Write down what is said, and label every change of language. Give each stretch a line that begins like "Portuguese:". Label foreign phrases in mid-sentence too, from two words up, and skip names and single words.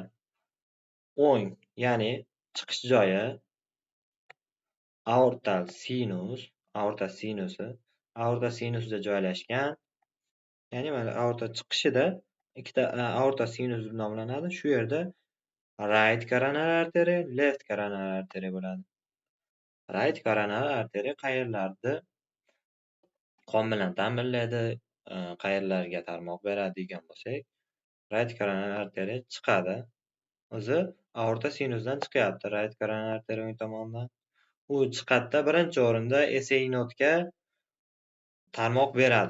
Uzbek: O'ng, ya'ni chiqish joyi aortal sinus, aorta sinusida joylashgan. Ya'ni mana aorta chiqishida ikkita aorta sinus deb nomlanadi. Shu yerda
English: right coronary artery, left coronary artery
Uzbek: bo'ladi.
English: Right coronary artery
Uzbek: qayerlarda qon bilan ta'minlaydi, qayerlarga tarmoq beradi degan bo'lsak,
English: right coronary artery
Uzbek: chiqadi. O'zi aorta sinusdan chiqyapti
English: right coronary artery
Uzbek: o'ng tomondan. U chiqadida birinchi o'rinda SA nodga tarmoq beradi.